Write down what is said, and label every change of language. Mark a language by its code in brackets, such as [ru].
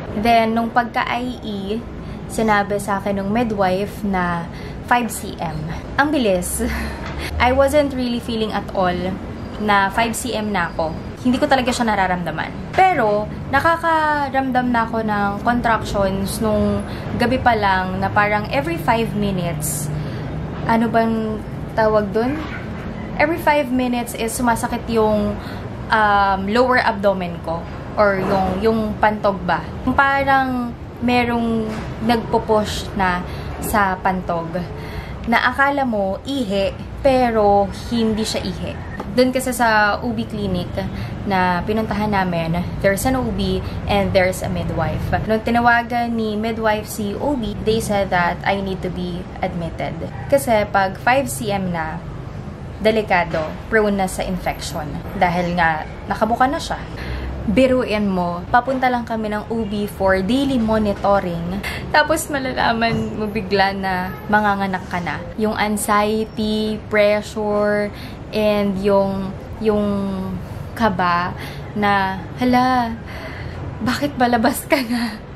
[tl] Then, nung pagka-IE, sinabi sa akin ng midwife na 5 cm. Ang bilis. [en] I wasn't really feeling at all [tl] na 5 cm na ako. Hindi ko talaga siya nararamdaman. Pero, nakakaramdam na ako ng contractions nung gabi pa lang na parang every 5 minutes. Ano bang tawag dun? Every 5 minutes is sumasakit yung lower abdomen ko. Or yung pantog ba. Parang merong nagpo-push na sa pantog. Na akala mo, ihi, pero hindi siya ihi. Doon kasi sa OB clinic na pinuntahan namin, [en] there's an OB and there's a midwife. [tl] Nung tinawagan ni midwife si OB, [en] they said that I need to be admitted. [tl] Kasi pag 5 cm na, delikado, prone na sa infection. Dahil nga, nakabuka na siya. Biruin mo, papunta lang kami ng OB [en] for daily monitoring. [tl] Tapos malalaman mo bigla na manganganak ka na. Yung anxiety, pressure, and yung kaba na, hala, bakit balabas ka na?